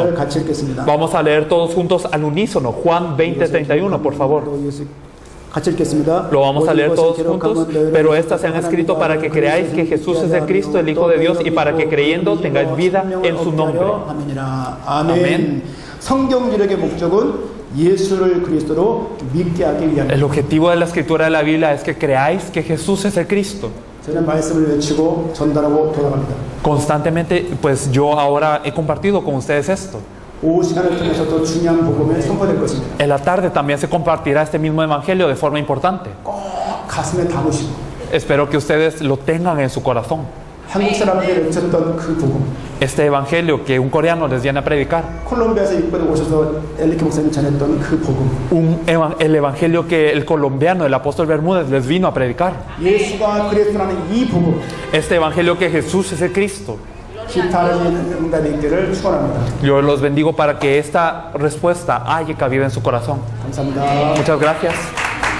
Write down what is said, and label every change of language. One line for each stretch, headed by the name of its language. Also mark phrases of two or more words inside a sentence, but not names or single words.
Korean: 31절 같이 읽겠습니다.
Spanish: Vamos a leer todos juntos al unísono. Juan 20:31, por favor.
Korean: 같이 읽겠습니다.
Spanish: Lo vamos a leer todos juntos. Pero estas se han escrito para que creáis que Jesús es el Cristo, el Hijo de Dios, y para que creyendo tengáis vida en su nombre.
Korean: 아멘이라. 아멘. 아멘. 성경 기록의 목적은 예수를 그리스도로 믿게 하기 위함입니다.
Spanish: El objetivo de la escritura de la Biblia es que creáis que Jesús es el Cristo.
Korean: 저는 말씀을 외치고 전달하고 돌아갑니다.
Spanish: Constantemente, pues yo ahora he compartido con ustedes esto.
Korean: 오후 시간을 통해서 또 중요한 복음을 선포될 것입니다.
Spanish: En la tarde también se compartirá este mismo evangelio de forma importante.
Korean: 꼭 가슴에 담으시고
Spanish: Espero que ustedes lo tengan en su corazón.
Korean: 한국 사람들이 외쳤던 그 복음,
Spanish: Este evangelio que un coreano les viene a predicar.
Korean: 콜롬비아에서 이번에 오셔서 엘리케 목사님 전했던 그 복음,
Spanish: El evangelio que el colombiano, el apóstol Bermúdez, les vino a predicar.
Korean: 예수가 그리스도라는 이 복음,
Spanish: Este evangelio que Jesús es el Cristo.
Korean: 기타는 응답이 있기를 축원합니다.
Spanish: Yo los bendigo para que esta respuesta haya cabida en su corazón.
Korean: 감사합니다.
Spanish: Muchas gracias.